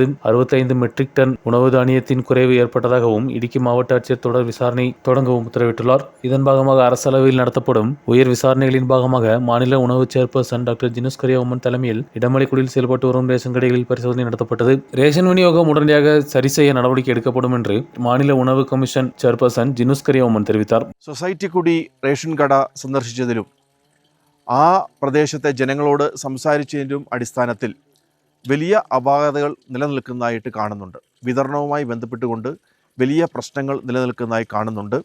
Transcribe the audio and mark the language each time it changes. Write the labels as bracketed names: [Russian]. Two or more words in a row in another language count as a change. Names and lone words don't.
[Tamil] 65 மெட்ரிக் டன் உணவு தானியத்தின் குறைவு ஏற்பட்டதாகவும் இடுக்கி மாவட்ட ஆட்சியர் தொடர் விசாரணை தொடங்கவும் உத்தரவிட்டுள்ளார். இதன் பாகமாக அரசளவில் நடத்தப்படும் உயர் விசாரணைகளின் பாகமாக மாநில உணவு சேர்பர்சன் டாக்டர் ஜினூஸ் கரியா உம்மன் தலைமையில் இடமலைக்குடியில் செயல்பட்டு வரும் ரேஷன் கடைகளில் பரிசோதனை நடத்தப்பட்டது. ரேஷன் விநியோகம் உடனடியாக சரி செய்ய நடவடிக்கை எடுக்கப்படும் என்று மாநில உணவு கமிஷன் ചെയർപേഴ്സൺ ജിനൂസ് കരിയ ഉമ്മൻ தெரிவித்தார். [Malayalam] സൊസൈറ്റി കൂടി റേഷൻ കട സന്ദർശിച്ചതിലും ആ പ്രദേശത്തെ ജനങ്ങളോട് സംസാരിച്ചതിലും അടിസ്ഥാനത്തിൽ വലിയ അപാകതകൾ നിലനിൽക്കുന്നതായിട്ട് കാണുന്നുണ്ട്. വിതരണവുമായി ബന്ധപ്പെട്ടുകൊണ്ട് വലിയ പ്രശ്നങ്ങൾ നിലനിൽക്കുന്നതായി കാണുന്നുണ്ട്.